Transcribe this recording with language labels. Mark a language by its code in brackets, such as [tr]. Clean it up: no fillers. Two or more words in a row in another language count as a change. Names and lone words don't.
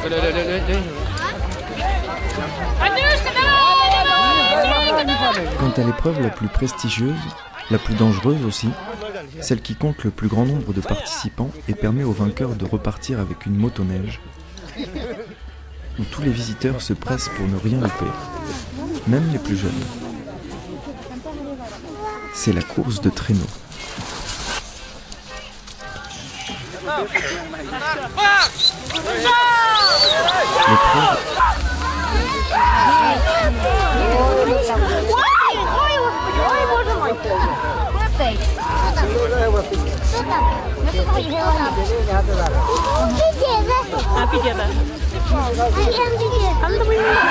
[fr] quant à l'épreuve la plus prestigieuse, la plus dangereuse aussi, celle qui compte le plus grand nombre de participants et permet aux vainqueurs de repartir avec une motoneige, où tous les visiteurs se pressent pour ne rien louper, même les plus jeunes. C'est la course de traîneau. L'épreuve [ru] Ой, боже мой! [uk] Цей. Що там? А, піде, так. А ну давай.